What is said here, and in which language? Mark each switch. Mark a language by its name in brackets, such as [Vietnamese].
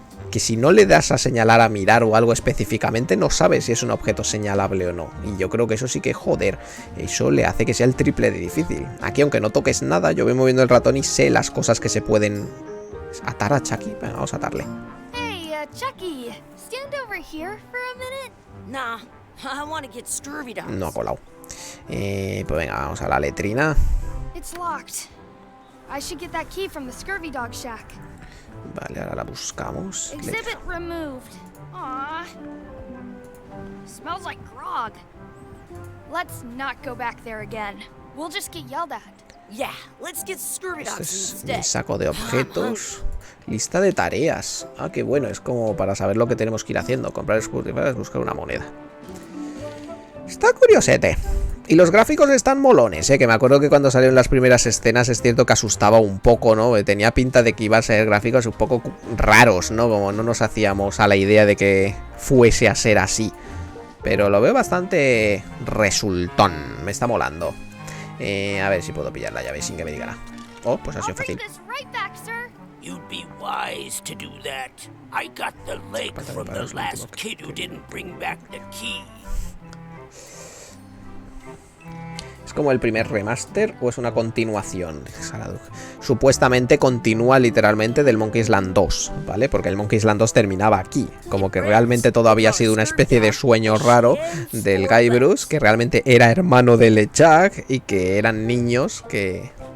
[Spanish] Que si no le das a señalar, a mirar o algo específicamente, no sabes si es un objeto señalable o no. Y yo creo que eso sí que, joder, eso le hace que sea el triple de difícil. Aquí, aunque no toques nada, yo voy moviendo el ratón y sé las cosas que se pueden atar a Chucky. Venga, vamos a atarle. [English] Hey, Chucky, stand over here for a minute. Nah, I want to get scurvy dogs. [Spanish] No ha colado. Pues venga, vamos a la letrina. [English] It's locked. I should get that key from the scurvy dog shack. [Spanish] Vale, ahora la buscamos. [English] Exhibit removed. Aww. Smells like grog. Let's not go back there again. We'll just get yelled at. Yeah, let's get scurvy dogs [Spanish] Este es mi [English] instead. [Spanish] saco de objetos. Lista de tareas. Ah, qué bueno, es como para saber lo que tenemos que ir haciendo. Comprar escurridientes, buscar una moneda. Está curiosete. Y los gráficos están molones, que me acuerdo que cuando salieron las primeras escenas es cierto que asustaba un poco, ¿no? Tenía pinta de que iban a ser gráficos un poco raros, ¿no? Como no nos hacíamos a la idea de que fuese a ser así. Pero lo veo bastante resultón, me está molando. A ver si puedo pillar la llave sin que me diga nada. Oh, pues ha sido fácil. [English] You'd be wise to do that. I got the leg from the last kid who didn't bring back the key. [Spanish] ¿Es como el primer remaster o es una continuación? Supuestamente continúa literalmente del Monkey Island 2, ¿vale? Porque el Monkey Island 2 terminaba aquí. Como que realmente todo había sido una especie de sueño raro del Guybrush, que realmente era hermano de LeChuck y que eran niños que...